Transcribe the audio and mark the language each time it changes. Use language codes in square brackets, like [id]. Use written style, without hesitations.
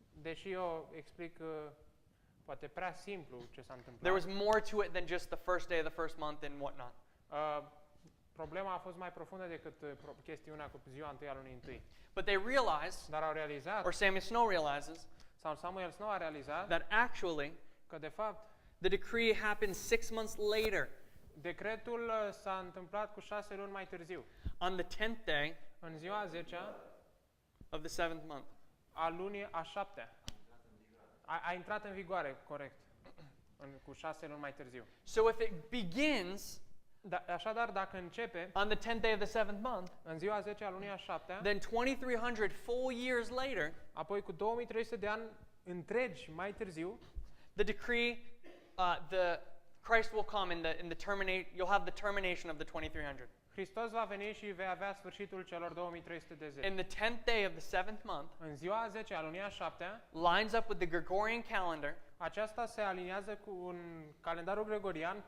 [ro] deși eu explic poate prea simplu ce s-a întâmplat. [en] There was more to it than just the first day of the first month and whatnot. [ro] Problema a fost mai profundă decât chestiunea cu ziua întâi a lunii întâi. [en] But they realized, [ro] Dar au realizat, [en] or Samuel Snow realizes, [ro] sau Samuel Snow a realizat, [en] that actually [ro] că de fapt [en] the decree happened 6 months later, [ro] decretul s-a întâmplat cu 6 luni mai târziu, [en] on the 10th day [ro] în ziua 10-a [en] of the 7th month. [ro] a lunii a 7-a. A intrat în vigoare, corect, cu 6 luni mai târziu. [en] So if it begins [ro] Așadar, dacă începe [en] on the 10th day of the 7th month, [ro] în ziua 10 a lunii a 7-a, [en] then 2300 full years later, [ro] apoi cu 2300 de ani întregi mai târziu, [en] the decree, the Christ will come you'll have the termination of the 2300. [ro] Hristos va veni și vei avea sfârșitul celor 2300 de zile. [en] In the 10th day of the 7th month, [ro] În ziua 10 a lunii a 7-a, [en] lines up with the Gregorian calendar [ro] aceasta se aliniază cu un calendarul gregorian, cu